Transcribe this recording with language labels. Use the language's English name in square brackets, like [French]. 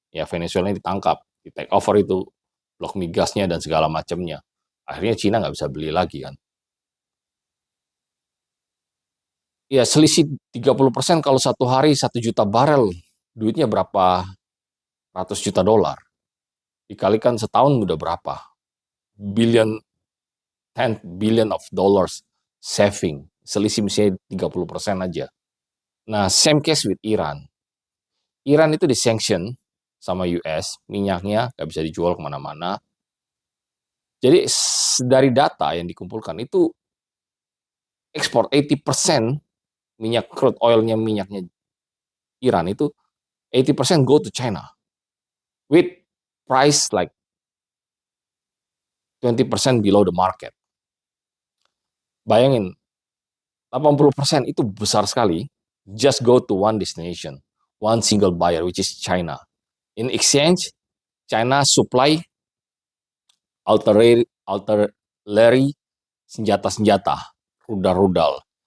[Indonesian] Ya Venezuela ditangkap, di take over itu, blok migasnya dan segala macamnya. Akhirnya Cina nggak bisa beli lagi kan. Ya selisih 30% kalau satu hari 1 juta barel, duitnya berapa ratus juta dolar. Dikalikan setahun udah berapa? [English] Billion, 10 billion of dollars saving. [Indonesian] Selisih misalnya 30% aja. Nah, [English] same case with Iran. [Indonesian] Iran itu di-sanction sama US, minyaknya nggak bisa dijual kemana-mana. Jadi dari data yang dikumpulkan itu ekspor 80% minyak crude oilnya, minyaknya Iran itu 80% [English] go to China. with price like 20% below the market. [Indonesian] Bayangin, 80% itu besar sekali. [English] Just go to one destination, one single buyer, which is China. [Indonesian] In exchange, China supply artillery senjata-senjata, rudal-rudal.